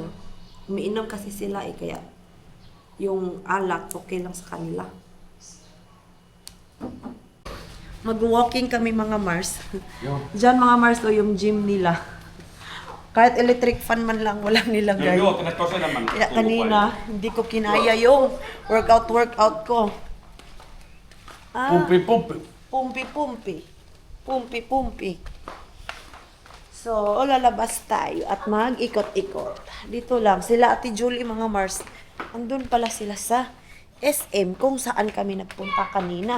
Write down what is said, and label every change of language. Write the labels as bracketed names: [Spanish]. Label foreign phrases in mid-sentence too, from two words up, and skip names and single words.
[Filipino] Umiinom kasi sila kaya yung alat okay lang sa kanila. Mag-walking kami mga Mars. Diyan mga Mars to yung gym nila. Kahit [English] electric fan [Filipino] man lang walang nilagay. [Finnish] tänne tos enemmän. [Filipino] Kaya kanina, hindi ko kinaya yung workout ko. Pumpi. So, lalabas tayo at mag-ikot-ikot. Dito lang, sila Ate Julie mga Mars. Andun pala sila sa SM kung saan kami nagpunta kanina.